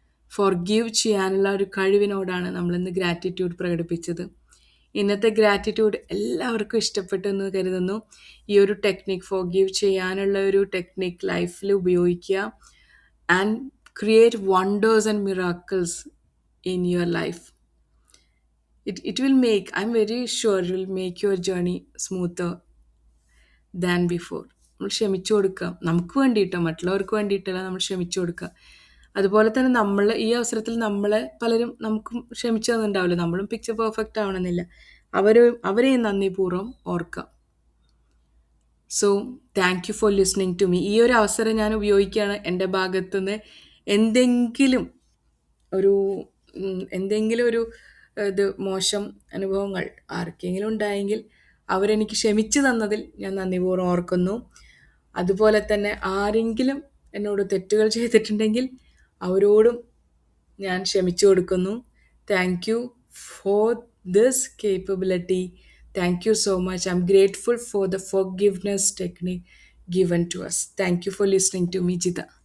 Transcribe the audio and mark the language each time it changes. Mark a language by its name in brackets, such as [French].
[Malayalam] Forgive ചെയ്യാനുള്ള ഒരു കഴിവിനോടാണ് നമ്മളിന്ന് ഗ്രാറ്റിറ്റ്യൂഡ് പ്രകടിപ്പിച്ചത്. ഇന്നത്തെ ഗ്രാറ്റിറ്റ്യൂഡ് എല്ലാവർക്കും ഇഷ്ടപ്പെട്ടു എന്ന് കരുതുന്നു. ഈ ഒരു ടെക്നിക്, ഫോർഗീവ് ചെയ്യാനുള്ള ഒരു ടെക്നിക് ലൈഫിൽ ഉപയോഗിക്കുക [English] And create wonders and miracles in your life. It will make, I'm very sure it will make your journey smoother than before. [Malayalam] നമ്മൾ ക്ഷമിച്ചു കൊടുക്കുക, നമുക്ക് വേണ്ടിയിട്ടോ മറ്റുള്ളവർക്ക് വേണ്ടിയിട്ടല്ല, നമ്മൾ ക്ഷമിച്ചു കൊടുക്കുക. അതുപോലെ തന്നെ നമ്മൾ ഈ അവസരത്തിൽ നമ്മളെ പലരും നമുക്കും ക്ഷമിച്ചു തന്നിട്ടുണ്ടാവില്ല, നമ്മളും പിക്ചർ പെർഫെക്റ്റ് ആവണമെന്നില്ല. അവരെയും നന്ദിപൂർവ്വം ഓർക്കുക. [English] So thank you for listening to me. [Malayalam] ഈ ഒരു അവസരം ഞാൻ ഉപയോഗിക്കുകയാണ് എൻ്റെ ഭാഗത്തുനിന്ന് എന്തെങ്കിലും ഒരു എന്തെങ്കിലും ഒരു ഇത് മോശം അനുഭവങ്ങൾ ആർക്കെങ്കിലും ഉണ്ടായെങ്കിൽ അവരെനിക്ക് ക്ഷമിച്ചു തന്നതിൽ ഞാൻ നന്ദിപൂർവ്വം ഓർക്കുന്നു. അതുപോലെ തന്നെ ആരെങ്കിലും എന്നോട് തെറ്റുകൾ ചെയ്തിട്ടുണ്ടെങ്കിൽ അവരോടും ഞാൻ ക്ഷമിച്ചു കൊടുക്കുന്നു. [English] Thank you for this capability. Thank you so much. I'm grateful for the forgiveness technique given to us. Thank you for listening to me, Jita.